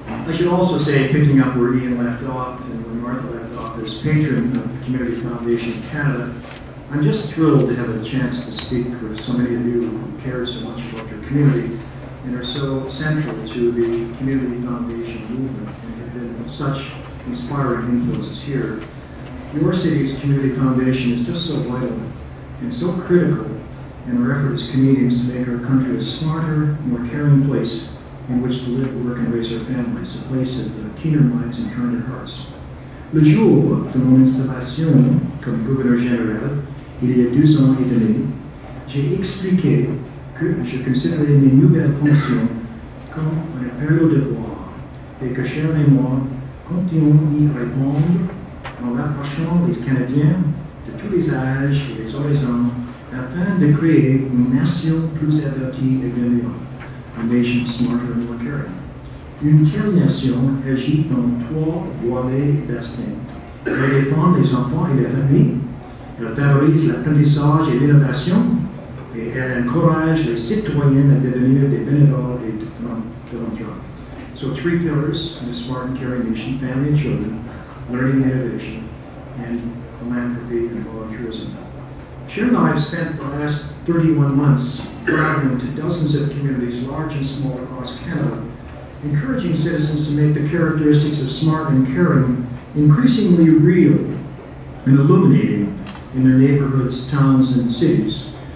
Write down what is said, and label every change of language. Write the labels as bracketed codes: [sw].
[en] I should also say, picking up where Ian left off and where Martha left off, as patron of the Community Foundation of Canada, I'm just thrilled to have a chance to speak with so many of you who care so much about your community and are so central to the Community Foundation movement and have been such inspiring influences here. Your city's Community Foundation is just so vital and so critical in our effort as Canadians to make our country a smarter, more caring place in which to live, work, and raise our families, a place of keener minds and kinder hearts. [fr] Le jour de mon installation comme gouverneur général, il y a 2 ans et demi, j'ai expliqué que je considérais mes nouvelles fonctions comme une période de devoir et que Sharon et moi continuons d'y répondre en rapprochant les Canadiens de tous les âges et les horizons afin de créer une nation plus avertie et gagnante, [en] a nation smarter and more caring. [fr] Une telle nation agit dans 3 volets distincts. Elle défend les enfants et les familles, elle favorise l'apprentissage et l'innovation, et elle encourage les citoyens à devenir des bénévoles et des philanthropes. [en] So 3 pillars in a smart and caring nation: family and children, learning and innovation, and philanthropy and volunteerism. Sharon and I have spent the last 31 months traveling to dozens of communities, large and small, across Canada, encouraging citizens to make the characteristics of smart and caring increasingly real and illuminating in their neighborhoods, towns, and cities.